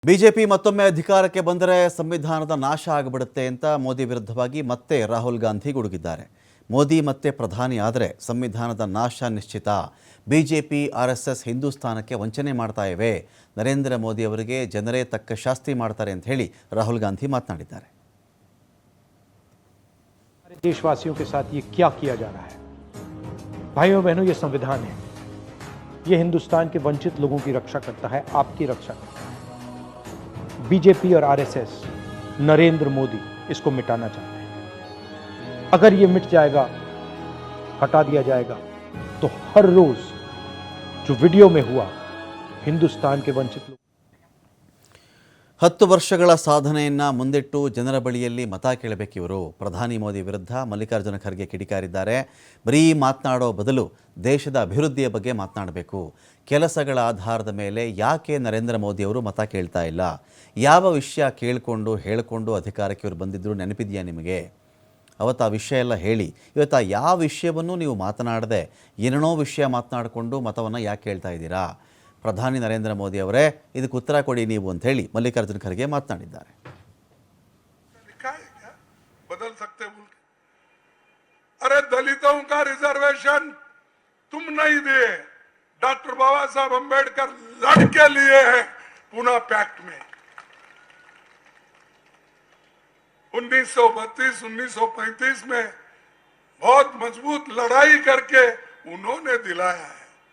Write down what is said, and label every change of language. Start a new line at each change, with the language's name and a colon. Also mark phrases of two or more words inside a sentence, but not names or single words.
Kannada: ಬಿಜೆಪಿ ಮತ್ತೊಮ್ಮೆ ಅಧಿಕಾರಕ್ಕೆ ಬಂದರೆ ಸಂವಿಧಾನದ ನಾಶ ಆಗಿಬಿಡುತ್ತೆ ಅಂತ ಮೋದಿ ವಿರುದ್ಧವಾಗಿ ಮತ್ತೆ ರಾಹುಲ್ ಗಾಂಧಿ ಗುಡುಗಿದ್ದಾರೆ. ಮೋದಿ ಮತ್ತೆ ಪ್ರಧಾನಿ ಆದರೆ ಸಂವಿಧಾನದ ನಾಶ ನಿಶ್ಚಿತ. ಬಿಜೆಪಿ ಆರ್ಎಸ್ಎಸ್ ಹಿಂದೂಸ್ತಾನಕ್ಕೆ ವಂಚನೆ ಮಾಡ್ತಾ ಇವೆ. ನರೇಂದ್ರ ಮೋದಿ ಅವರಿಗೆ ಜನರೇ ತಕ್ಕ ಶಾಸ್ತಿ ಮಾಡ್ತಾರೆ ಅಂತ ಹೇಳಿ ರಾಹುಲ್ ಗಾಂಧಿ ಮಾತನಾಡಿದ್ದಾರೆ.
Hindi: देशवासियों के साथ ये क्या किया जा रहा है? भाइयों बहनों, ये संविधान है. ये हिंदुस्तान के वंचित लोगों की रक्षा करता है, आपकी रक्षा करता है. बीजेपी और आरएसएस, नरेंद्र मोदी इसको मिटाना चाहते हैं. अगर ये मिट जाएगा, हटा दिया जाएगा, तो हर रोज जो वीडियो में हुआ हिंदुस्तान के वंचित लोग
Kannada: 10 ವರ್ಷಗಳ ಸಾಧನೆಯನ್ನು ಮುಂದಿಟ್ಟು ಜನರ ಬಳಿಯಲ್ಲಿ ಮತ ಕೇಳಬೇಕಿವರು. ಪ್ರಧಾನಿ ಮೋದಿ ವಿರುದ್ಧ ಮಲ್ಲಿಕಾರ್ಜುನ ಖರ್ಗೆ ಕಿಡಿಕಾರಿದ್ದಾರೆ. ಬರೀ ಮಾತನಾಡೋ ಬದಲು ದೇಶದ ಅಭಿವೃದ್ಧಿಯ ಬಗ್ಗೆ ಮಾತನಾಡಬೇಕು. ಕೆಲಸಗಳ ಆಧಾರದ ಮೇಲೆ ಯಾಕೆ ನರೇಂದ್ರ ಮೋದಿ ಅವರು ಮತ ಕೇಳ್ತಾ ಇಲ್ಲ? ಯಾವ ವಿಷಯ ಹೇಳಿಕೊಂಡು ಅಧಿಕಾರಕ್ಕೆ ಇವರು ಬಂದಿದ್ದರು ನೆನಪಿದೆಯಾ ನಿಮಗೆ? ಅವತ್ತು ಆ ವಿಷಯ ಎಲ್ಲ ಹೇಳಿ. ಇವತ್ತು ಆ ಯಾವ ವಿಷಯವನ್ನು ನೀವು ಮಾತನಾಡದೆ ಏನೇನೋ ವಿಷಯ ಮಾತನಾಡಿಕೊಂಡು ಮತವನ್ನು ಯಾಕೆ ಕೇಳ್ತಾ ಇದ್ದೀರಾ? ಪ್ರಧಾನಿ ನರೇಂದ್ರ ಮೋದಿ ಅವರೇ ಇದಕ್ಕೆ ಉತ್ತರ ಕೊಡಿ ನೀವು ಅಂತ ಹೇಳಿ ಮಲ್ಲಿಕಾರ್ಜುನ ಖರ್ಗೆ ಮಾತನಾಡಿದ್ದಾರೆ.
Hindi: बदल सकते बोल के, अरे दलितों का रिजर्वेशन तुम नहीं दिए, डॉक्टर बाबा साहब अंबेडकर लड़ के लिए हैं पुणे पैक्ट में. 1932 1935 में बहुत मजबूत लड़ाई करके उन्होंने दिलाया है.